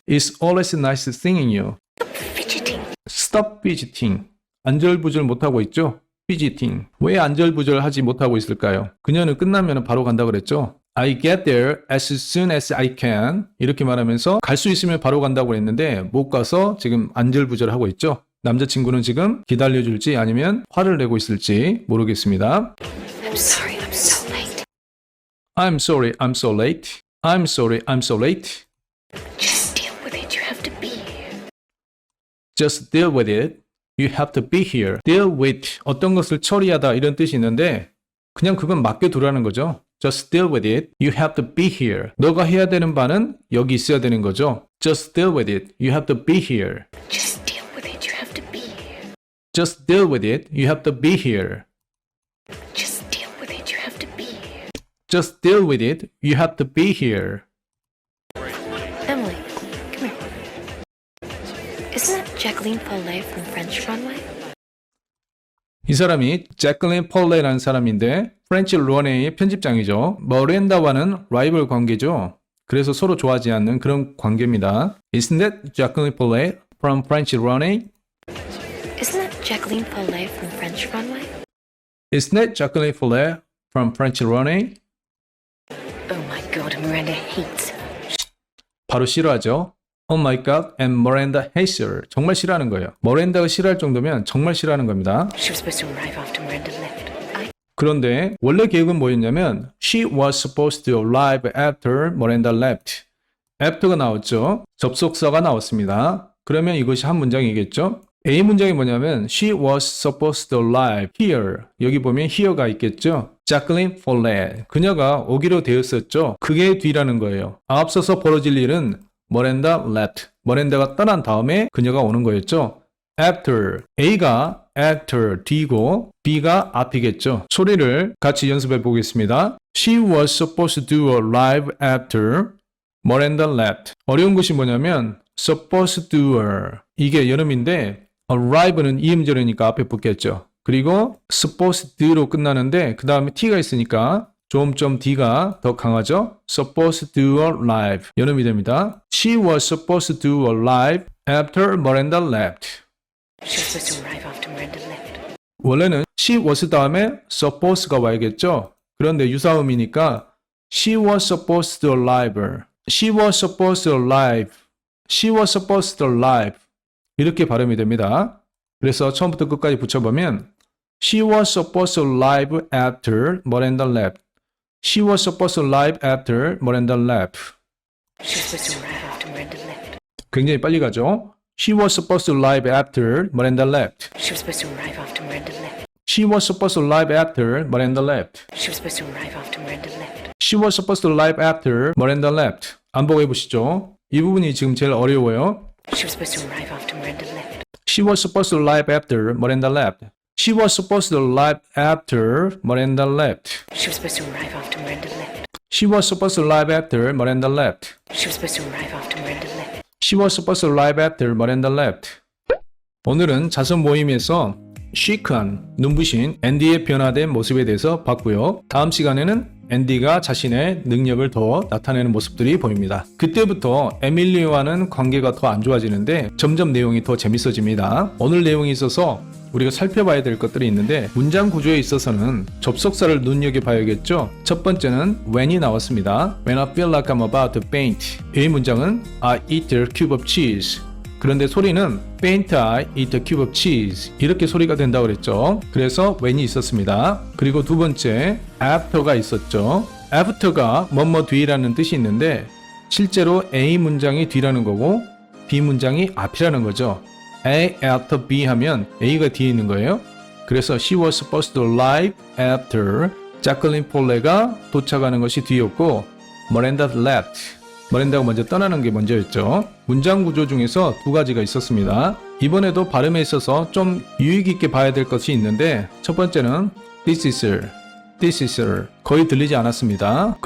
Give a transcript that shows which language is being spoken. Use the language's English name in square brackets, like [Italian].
[English] It's always nice seeing you. Fidgeting. Stop fidgeting. [Korean] 안절부절 못하고 있죠? [English] fidgeting. [Korean] 왜 안절부절하지 못하고 있을까요? 그녀는 끝나면 바로 간다 그랬죠? [English] I get there as soon as I can. [Korean] 이렇게 말하면서 갈 수 있으면 바로 간다고 했는데 못 가서 지금 안절부절하고 있죠? 남자친구는 지금 기다려줄지 아니면 화를 내고 있을지 모르겠습니다. [English] I'm sorry, I'm so late. I'm sorry, I'm so late. I'm sorry, I'm so late. Just deal with it. You have to be here. Just deal with it. You have to be here. [Korean] Deal with 어떤 것을 처리하다 이런 뜻이 있는데 그냥 그건 맡겨두라는 거죠. [English] Just deal with it. You have to be here. [Korean] 너가 해야 되는 바는 여기 있어야 되는 거죠. [English] Just deal with it. You have to be here. Just deal with it. You have to be here. Just deal with it. You have to be here. Just deal with it. You have to be here. Just deal with it. You have to be here. Emily, come here. Isn't that Jacqueline Paulet from French Runway? [Korean] 이 사람이 제클린 폴레라는 사람인데 프렌치 런웨이의 편집장이죠. 머렌다와는 라이벌 관계죠. 그래서 서로 좋아하지 않는 그런 관계입니다. [English] Isn't that Jacqueline Paulet from French Runway? Isn't that Jacqueline Paulet from French Runway? Isn't that Jacqueline Paulet from French Runway? Oh my god, Miranda hates her. [Korean] 바로 싫어하죠. [English] Oh my god, and Miranda hates her. [Korean] 정말 싫어하는 거예요. 머랜다가 싫어할 정도면 정말 싫어하는 겁니다. [English] She was supposed to arrive after Miranda left. [Korean] 그런데 원래 계획은 뭐였냐면 [English] She was supposed to arrive after Miranda left. [Korean] after가 나왔죠. 접속사가 나왔습니다. 그러면 이것이 한 문장이겠죠. A 문장이 뭐냐면 [English] She was supposed to arrive here. [Korean] 여기 보면 here가 있겠죠. [English] Jacqueline Paulet. [Korean] 그녀가 오기로 되었었죠. 그게 뒤라는 거예요. 앞서서 벌어질 일은 [English] Miranda left. [Korean] 머랜다가 떠난 다음에 그녀가 오는 거였죠. After. A가 after 뒤고 B가 앞이겠죠. 소리를 같이 연습해 보겠습니다. [English] She was supposed to arrive after Miranda left. [Korean] 어려운 것이 뭐냐면 supposed to를 이게 여름인데 arrive는 이음절이니까 앞에 붙겠죠. 그리고 supposed to로 끝나는데 그 다음에 t가 있으니까 좀 D가 더 강하죠. [English] supposed to arrive [Korean] 여름이 됩니다. [English] She was supposed to arrive after Miranda left. She was supposed to arrive after Miranda left. [Korean] 원래는 she was 다음에 suppose가 와야겠죠. 그런데 유사음이니까 [English] she was supposed to arrive. She was supposed to arrive. She was supposed to arrive. [Korean] 이렇게 발음이 됩니다. 그래서 처음부터 끝까지 붙여보면 [English] She was supposed to arrive after Miranda left. She was supposed to arrive after Miranda left. She was supposed to arrive after Miranda left. [Korean] 굉장히 빨리 가죠. [English] She was supposed to arrive after Miranda left. She was supposed to arrive after Miranda left. She was supposed to arrive after Miranda left. She was supposed to arrive after Miranda left. She was supposed to arrive after Miranda left. [Korean] 반복해 보시죠. 이 부분이 지금 제일 어려워요. [English] She was supposed to arrive after Miranda left. She was supposed to arrive after Miranda left. She was supposed to arrive after Miranda left. She was supposed to arrive after Miranda left. She was supposed to arrive after Miranda left. She was supposed to arrive after Miranda left. She was supposed to arrive after Miranda left. [Korean] 오늘은 자선 모임에서 시크한 눈부신 앤디의 변화된 모습에 대해서 봤고요. 다음 시간에는 앤디가 자신의 능력을 더 나타내는 모습들이 보입니다. 그때부터 에밀리와는 관계가 더 안 좋아지는데 점점 내용이 더 재밌어집니다. 오늘 내용에 있어서 우리가 살펴봐야 될 것들이 있는데 문장 구조에 있어서는 접속사를 눈여겨봐야겠죠. 첫 번째는 when이 나왔습니다. [English] When I feel like I'm about to faint. [Korean] 이 문장은 [English] I eat a cube of cheese. [Korean] 그런데 소리는 [English] faint I eat a cube of cheese [Korean] 이렇게 소리가 된다고 그랬죠. 그래서 when이 있었습니다. 그리고 두 번째 after가 있었죠. after가 뭐뭐 뒤라는 뜻이 있는데 실제로 A 문장이 뒤라는 거고 B 문장이 앞이라는 거죠. A after B 하면 A가 뒤에 있는 거예요. 그래서 [English] she was supposed to arrive after Jacqueline Paulet가 [Korean] 도착하는 것이 뒤였고 Miranda left 머랜다가 먼저 떠나는 게 먼저였죠. 문장 구조 중에서 두 가지가 있었습니다. 이번에도 발음에 있어서 좀 유익 있게 봐야 될 것이 있는데 첫 번째는 this is 거의 들리지 않았습니다.